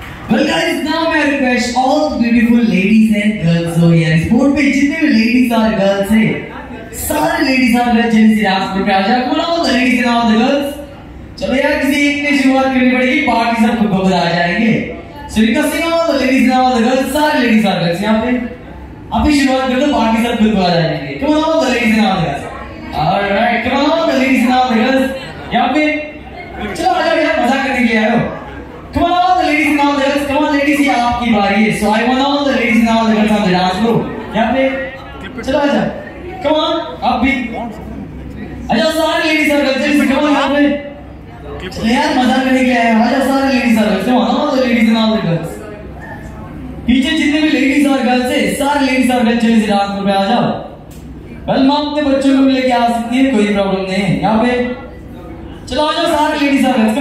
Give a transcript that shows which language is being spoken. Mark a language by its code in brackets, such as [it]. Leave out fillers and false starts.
[en] Well guys, now may I request all the beautiful ladies and girls over here. [hi] Sport पे जितने भी ladies और girls हैं, सारे ladies और girls जल्दी से डांस पे आ जाओ. [en] Come on, all the ladies and all the girls. [hi] चलो यार किसी एक ने शुरुआत करनी पड़ेगी. पार्टी सब खुद खुद आ जाएंगे. [en] So requesting all the ladies and all the girls, [hi] सारे ladies और girls यहाँ पे. अभी शुरुआत कर दो, पार्टी सब खुद खुद आ जाएंगे. [en] Come on, all the ladies and all the girls. All right, come on, all the ladies and all the girls. [hi] यहाँ पे चलो आ जाओ यार, मजाक करने के लिए आए हो. [en] Come on, all the ladies and all the girls. Come on, ladies, [hi] ये आपकी बारी है. [en] So I want all the ladies and all the girls on the dance floor. [hi] यहाँ पे चलो आ जाओ. [en] Come on, [hi] आप भी आ जाओ सारे ladies और girls. जल्दी से [en] come on [hi] यहाँ पे. चलो यार मजाक करने के लिए आए हो. आ जाओ सारे ladies और girls. [en] Come on, all the ladies and all the girls. [hi] पीछे जितने भी ladies और girls हैं, सारे ladies और girls जल्दी से dance floor पे आ जाओ. बल माँ अपने बच्चों को लेके आ सकती है, कोई प्रॉब्लम नहीं है. यहाँ पे चलो आ जाओ सारे ladies और girls.